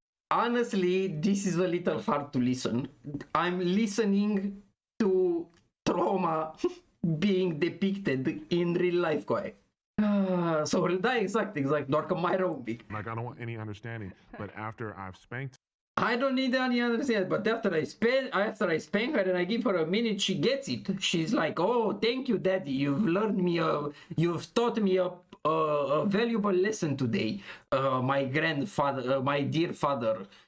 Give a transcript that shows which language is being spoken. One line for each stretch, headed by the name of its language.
English: Honestly, this is a little hard to listen. I'm listening to trauma being depicted in real life, coaie.
Romanian: So, da, exact, doar că mai rău un pic.
English: Like, I don't want any understanding, but after I've spanked I don't need any understanding, but after I spank her and I give her a minute, she gets it. She's like, oh, thank you, Daddy. You've taught me a valuable lesson today, my grandfather, my dear father.